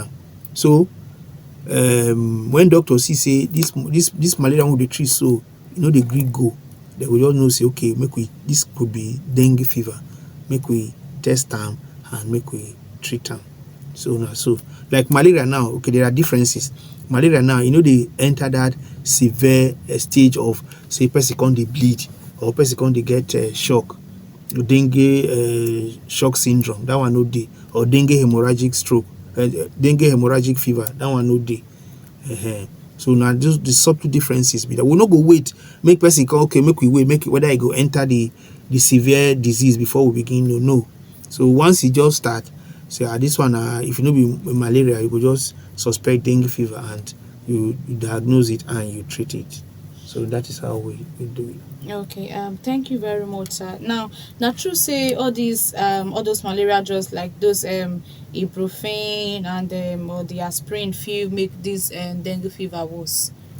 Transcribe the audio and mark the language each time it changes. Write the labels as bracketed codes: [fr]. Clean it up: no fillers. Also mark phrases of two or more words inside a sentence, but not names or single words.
[pcm] So, when doctors say this malaria will be treated, so the Greek go, they will all know say okay, this could be dengue fever, make we test them and make we treat them. So like malaria now, okay, there are differences. malaria now, they enter that severe stage of, say, person come dey bleed, or person come dey get shock, dengue shock syndrome, that one no dey, or dengue hemorrhagic stroke, dengue hemorrhagic fever, that one no dey. So now just the subtle differences be that we no go wait make person come, okay, make we wait, make it whether e go enter the severe disease before we begin. No. So once e just start, say this one, if you no be malaria, you go just suspect dengue fever and you diagnose it and you treat it. So that is how we do it. Okay, thank you very much, sir. Now true say all these all those malaria drugs like those ibuprofen and or the aspirin feel make this dengue fever worse.